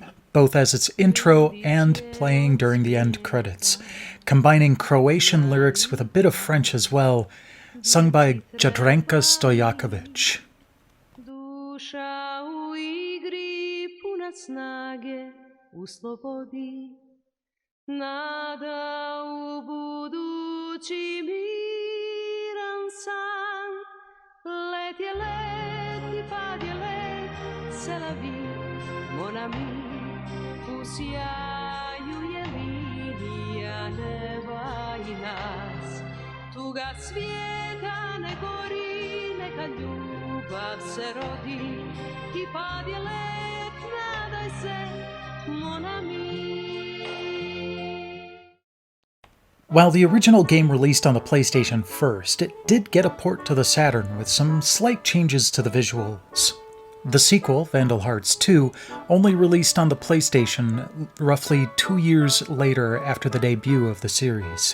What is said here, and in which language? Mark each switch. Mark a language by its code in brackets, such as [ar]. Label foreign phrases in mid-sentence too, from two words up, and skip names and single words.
[en] both as its intro and playing during the end credits, combining Croatian lyrics with a bit of French as well, sung by Jadranka Stojakovic. [hr] Duša u igri puna snage u slobodi, nada u budući miran san, let je let i pad je let, [fr] c'est la vie, mon ami, [hr] u sjaju je linija neba i nas, tuga svijeta ne gori, neka ljubav se rodi, i pad je let, nadaj se, [fr] mon ami. [en] While the original game released on the PlayStation first, it did get a port to the Saturn with some slight changes to the visuals. The sequel, Vandal Hearts 2, only released on the PlayStation roughly 2 years later after the debut of the series.